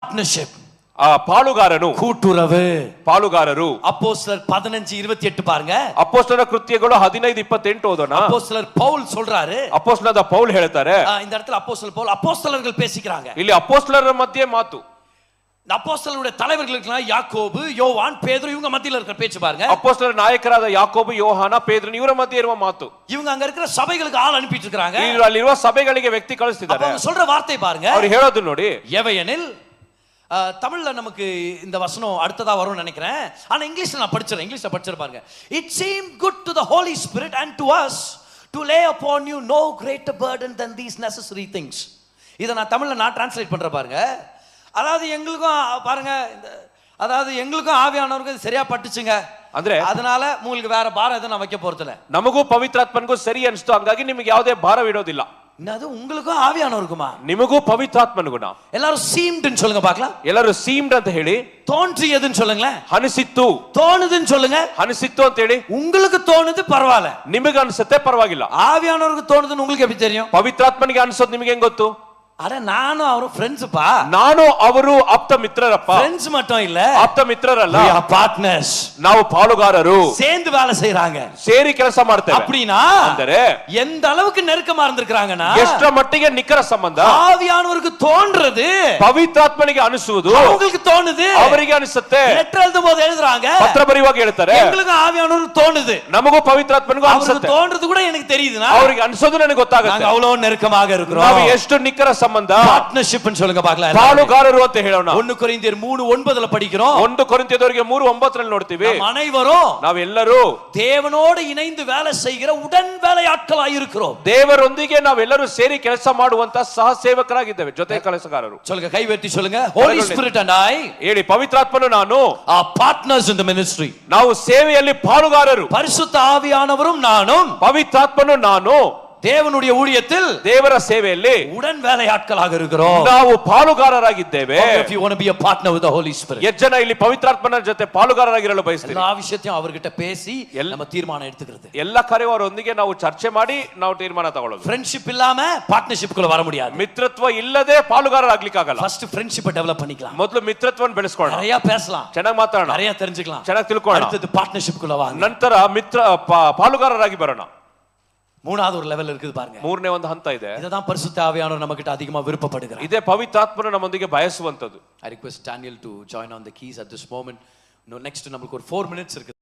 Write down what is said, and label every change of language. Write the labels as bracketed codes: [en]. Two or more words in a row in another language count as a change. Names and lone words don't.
[ta] பார்ட்னர்ஷிப், [kn] ಪಾಲುಗಾರನು, [ta] கூட்டுறவு. [kn] ಪಾಲುಗಾರರು. [ta] அப்போஸ்தலர் 15:28 பாருங்க. [kn] ಅಪೊಸ್ತಲರ ಕೃತ್ಯಗಳು 15:28 ಓದೋಣ. [ta] அப்போஸ்தலர் பவுல் சொல்றாரு, [kn] ಅಪೊಸ್ತಲದ ಪೌಲ್ ಹೇಳ್ತಾರೆ, [ta] இந்த இடத்துல அப்போஸ்தலர் பவுல் அப்போஸ்தலர்கள் பேசிக்கிறாங்க. [kn] ಇಲ್ಲಿ ಅಪೊಸ್ತಲರ ಮಧ್ಯೆ ಮಾತು. [ta] அப்போஸ்தலருடைய தலைவர்களுக்கு யாக்கோபு, யோவான், பேதுரு இவங்க மத்தியில இருக்கிற பேச்சு பாருங்க. [kn] ಅಪೊಸ್ತಲರ ನಾಯಕರಾದ ಯಾಕೋಬು, ಯೋಹಾನ, ಪೇತ್ರನು ಇವರ ಮಧ್ಯೆ ಇರುವ ಮಾತು. [ta] இவங்க அங்க இருக்கிற சபைகளுக்கு ஆள் அனுப்பிட்டு இருக்காங்க. [kn] ಅಲ್ಲಿರುವ ಸಭೆಗಳಿಗೆ ವ್ಯಕ್ತಿ ಕಳಿಸ್ತಿದ್ದಾರೆ. [ta] அவங்க சொல்ற வார்த்தை பாருங்க. [kn] ಅವರು ಹೇಳೋದು ನೋಡಿ. [ta] எவையெனில், தமிழ்ல நமக்கு இந்த வசனம் அடுத்ததா வரும்னு நினைக்கிறேன். ஆனா இங்கிலீஷ்ல நான் படிச்சறேன். இங்கிலீஷ்ல படிச்சற பாருங்க. [en] It seemed good to the Holy Spirit and to us to lay upon you no greater burden than these necessary things. [ta] இத நான் தமிழ்ல நான் டிரான்ஸ்லேட் பண்ற பாருங்க. அதாவது எங்களுக்கும் பாருங்க, அதாவது எங்களுக்கும் ஆவியானவருக்கு சரியா பட்டுச்சுங்க. [kn] ಅಂದ್ರೆ [ta] அதனால உங்களுக்கு வேற பாரம் எதுவும் நான் வைக்க போறதில்ல. [kn] ನಮಗೂ ಪವಿತ್ರಾತ್ಮನಿಗೂ ಸರಿ ಅನಿಸ್ತು, ಹಂಗಾಗಿ ನಿಮಗೆ ಯಾವುದೇ ಭಾರವಿಡೋದಿಲ್ಲ. [ta] என்னது உங்களுக்கும் ಆವಿಯಾನವರಿಗುமா? [kn] ನಿಮಗೂ ಪವಿತ್ರಾತ್ಮನಿಗುಣ. [ta] எல்லாரும் சீம்ட்னு சொல்லுங்க பார்க்கலாம். [kn] ಎಲ್ಲರೂ ಸೀಮ್ಡ್ ಅಂತ ಹೇಳಿ. [ta] தோன்றியதுன்னு சொல்லுங்களேன். [kn] ಅನಿಸಿತ್ತು. [ta] தோணுதுன்னு சொல்லுங்க. [kn] ಅನಿಸಿತ್ತು ಅಂತ ಹೇಳಿ. [ta] உங்களுக்கு தோணுது பரவாயில்ல. [kn] ನಿಮಗೆ ಅನಿಸುತ್ತೆ ಪರವಾಗಿಲ್ಲ. [ta] ஆவியானவருக்கு தோணுதுன்னு உங்களுக்கு எப்படி தெரியும்? [kn] ಪವಿತ್ರಾತ್ಮನಿಗೆ ಅನಿಸೋದು ನಿಮಗೆ ಹೆಂಗ್ ಗೊತ್ತು? ಅರೆ ನಾನು ಅವರು ಫ್ರೆಂಡ್ಸ್ ಪಾ. ನಾನು ಅವರು ಆಪ್ತ ಮಿತ್ರರಪ್ಪ. [ta] ಫ್ರೆಂಡ್ಸ್ மட்டும் இல்ல, [kn] ಆಪ್ತ ಮಿತ್ರರಲ್ಲ, [en] we are partners. [kn] ನಾವು ಪಾಲುಗಾರರು. [ta] சேர்ந்து வேலை செய்றாங்க, [kn] ಸೇರಿ ಕೆಲಸ ಮಾಡ್ತೇವೆ. [ta] அப்படினா [kn] ಅಂದರೆ [ta] எந்த அளவுக்கு நெருக்கமா இருந்திருக்காங்கன்னா [kn] ಎಷ್ಟರ ಮಟ್ಟಿಗೆ ನಿಖರ ಸಂಬಂಧ. [ta] ஆவியானவருக்கு தோன்றது [kn] ಪವಿತ್ರಾತ್ಮನಿಗೆ ಅನಿಸುವುದು [ta] அவங்களுக்கு தோணுது, [kn] ಅವರಿಗೆ ಅನಿಸುತ್ತೆ. [ta] ಲೆಟರ್ எழுதும்போது எழுதுறாங்க, [kn] ಪತ್ರ ಬರೆಯುವಾಗ ಹೇಳ್ತಾರೆ, [ta] எங்களுக்கு ஆவியானவருக்கு தோணுது, [kn] ನಮಗೂ ಪವಿತ್ರಾತ್ಮನಿಗೂ ಅನಿಸುತ್ತೆ. [ta] தோன்றது கூட எனக்கு தெரியுதுனா [kn] ಅವರಿಗೆ ಅನಿಸೋದು ನನಗೆ ಗೊತ್ತಾಗುತ್ತೆ. [ta] நாங்க அவ்வளவு நெருக்கமாக இருக்கிறோம். [kn] ನಾವು ಎಷ್ಟು ನಿಖರ ಸಂಬಂಧ. [ta] ಪಾರ್ಟ್ನರ್ಶಿಪ್ ಅಂತ சொல்லுங்க பார்க்கலாம். [kn] ಪಾಲುಗಾರರು ಅಂತ ಹೇಳೋಣ. [ta] 1 ಕೊರಿಂಥಿಯರ್ 3:9 படிக்கிறோம். [kn] 1 ಕೊರಿಂಥಿಯದವರಿಗೆ 3:9 ನೋಡ್ತೀವಿ. [ta] அனைவரும் [kn] ನಾವೆಲ್ಲರೂ [ta] தேவனோடு இணைந்து வேலை செய்கிற உடன் வேலையாட்களாய் இருக்கிறோம். [kn] ದೇವರೊಂದಿಗೆ ನಾವೆಲ್ಲರೂ ಸೇರಿ ಕೆಲಸ ಮಾಡುವಂತ ಸಹ ಸೇವಕರಾಗಿದ್ದೇವೆ, ಜೊತೆ ಕೆಲಸಗಾರರು. [ta] சொல்லுங்க, ಕೈವೆತ್ತಿ சொல்லுங்க. [en] Holy Spirit and I, [kn] ಹೇಳಿ, ಪವಿತ್ರಾತ್ಮನು ನಾನು [en] are partners in the ministry. [kn] ನಾವು ಸೇವೆಯಲ್ಲಿ ಪಾಲುಗಾರರು. [ta] பரிசுத்த ஆவியானவரும் நானும் [kn] ಪವಿತ್ರಾತ್ಮನು ನಾನು [ta] தேவனுடைய ஊழியத்தில் [kn] ದೇವರ ಸೇವೆಯಲ್ಲಿ [ta] உடன் வேலையாட்களாக இருக்கிறோம். [kn] ನಾವು ಪಾಲುಗಾರರಾಗಿದ್ದೇವೆ. [en] If you want to be a partner with the Holy Spirit, [kn] ಎಷ್ಟು ಜನ ಇಲ್ಲಿ ಪವಿತ್ರಾತ್ಮನ ಜೊತೆ ಪಾಲುಗಾರರಾಗಿರಲು ಬಯಸ್ತೀರಿ? [ta] எல்லா விஷயத்தையும் அவர்கிட்ட பேசி நம்ம தீர்மானம் எடுத்துக்கிறது. [kn] ಎಲ್ಲ ಕರೆಯವರೊಂದಿಗೆ ನಾವು ಚರ್ಚೆ ಮಾಡಿ ನಾವು ತೀರ್ಮಾನ ತಗೊಳ್ಳೋದು. [ta] ஃப்ரெண்ட்ஷிப் இல்லாம பார்ட்னர்ஷிப் குள்ள வர முடியாது. [kn] ಮಿತ್ರತ್ವ ಇಲ್ಲದೆ ಪಾಲುಗಾರರಾಗ್ಲಿಕ್ಕೆ ಆಗಲ್ಲ. [en] first friendship develop பண்ணிக்கலாம். [kn] ಮೊದಲು ಮಿತ್ರತ್ವವನ್ನು ಬೆಳೆಸ್ಕೊಳ್ಳೋಣ, [ta] நிறைய பேசலாம், [kn] ಚೆನ್ನಾಗಿ ಮಾತಾಡೋಣ, [ta] நிறைய தெரிஞ்சுக்கலாம், [kn] ಚೆನ್ನಾಗಿ ತಿಳ್ಕೊಳ್ಳೋಣ. [ta] அடுத்து பார்ட்னர்ஷிಪ್ குள்ள வாங்க. [kn] ನಂತರ ಮಿತ್ರ ಪಾಲುಗಾರರಾಗಿ ಬರೋಣ. [ta] மூணாவது ஒரு லெவல் இருக்குது பாருங்க. [kn] ಮೂರನೇ ಒಂದು ಹಂತ ಇದೆ. [ta] இதுதான் பரிசுத்த ஆவியானவர் நமக்கிட்ட அதிகமா விருப்பப்படுகிறார். [kn] ಇದೇ ಪವಿತ್ರಾತ್ಮನು ನಮ್ಮೊಂದಿಗೆ ಬಯಸುವಂತದ್ದು. [en] I request Daniel to join on the keys at this moment. [ta] Next நமக்கு ஒரு 4 minutes இருக்கு.